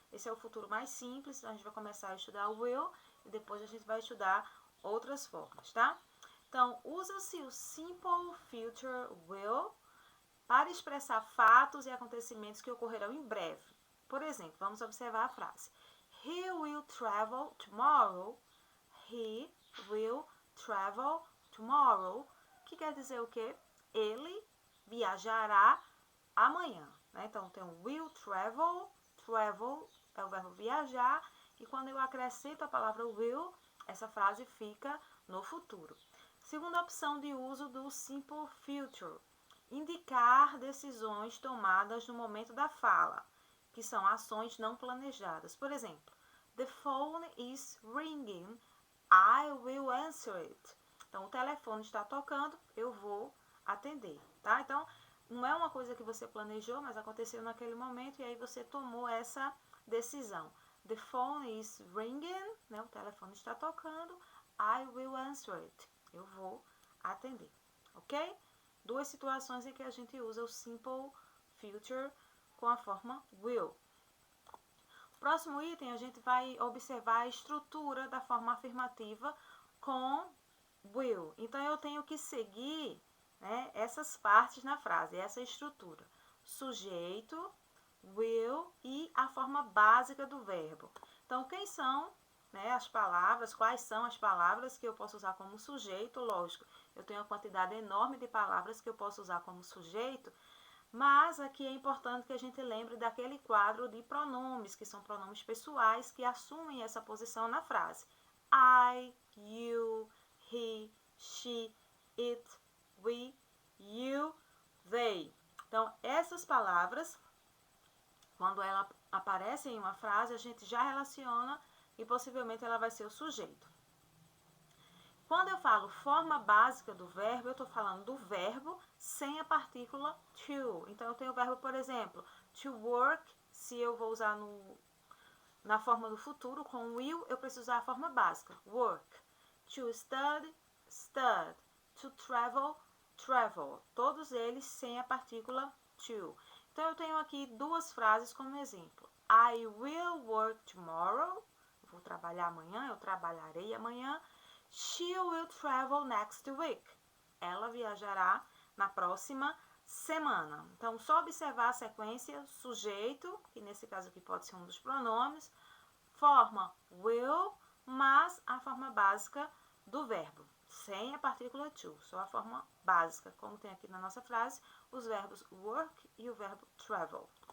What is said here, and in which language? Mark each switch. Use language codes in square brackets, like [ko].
[pt] Esse é o futuro mais simples, a gente vai começar a estudar o will e depois a gente vai estudar outras formas, tá? Então, usa-se o simple future will para expressar fatos e acontecimentos que ocorrerão em breve. Por exemplo, vamos observar a frase: [en] He will travel tomorrow. He will travel tomorrow. [pt] Que quer dizer o quê? Ele viajará amanhã. Né? Então, tem o will travel. Travel é o verbo viajar. E quando eu acrescento a palavra will, essa frase fica no futuro. Segunda opção de uso do simple future: indicar decisões tomadas no momento da fala, que são ações não planejadas. Por exemplo, [en] the phone is ringing, I will answer it. [pt] Então, o telefone está tocando, eu vou atender, tá? Então, não é uma coisa que você planejou, mas aconteceu naquele momento e aí você tomou essa decisão. [en] The phone is ringing, [pt] né? O telefone está tocando, [en] I will answer it. [pt] Eu vou atender, ok? Duas situações em que a gente usa o simple future com a forma will. Próximo item, a gente vai observar a estrutura da forma afirmativa com will. Então, eu tenho que seguir, né, essas partes na frase, essa estrutura. Sujeito, will e a forma básica do verbo. Então, quem são, né, as palavras, quais são as palavras que eu posso usar como sujeito? Lógico, eu tenho uma quantidade enorme de palavras que eu posso usar como sujeito, Mas aqui é importante que a gente lembre daquele quadro de pronomes, que são pronomes pessoais, que assumem essa posição na frase. [en] I, you, he, she, it, we, you, they. [pt] Então, essas palavras, quando ela aparece em uma frase, a gente já relaciona e possivelmente ela vai ser o sujeito. Quando eu falo forma básica do verbo, eu estou falando do verbo sem a partícula to. Então, eu tenho o verbo, por exemplo, to work, se eu vou usar na forma do futuro, com will, eu preciso usar a forma básica, work. [en] To study, stud. To travel, travel. [pt] Todos eles sem a partícula to. Então, eu tenho aqui duas frases como exemplo. [en] I will work tomorrow. [pt] Vou trabalhar amanhã, eu trabalharei amanhã. [en] She will travel next week. [pt] Ela viajará na próxima semana. Então, só observar a sequência, sujeito, que nesse caso aqui pode ser um dos pronomes, forma will, mas a forma básica do verbo, sem a partícula to, só a forma básica, como tem aqui na nossa frase, os verbos work e o verbo travel.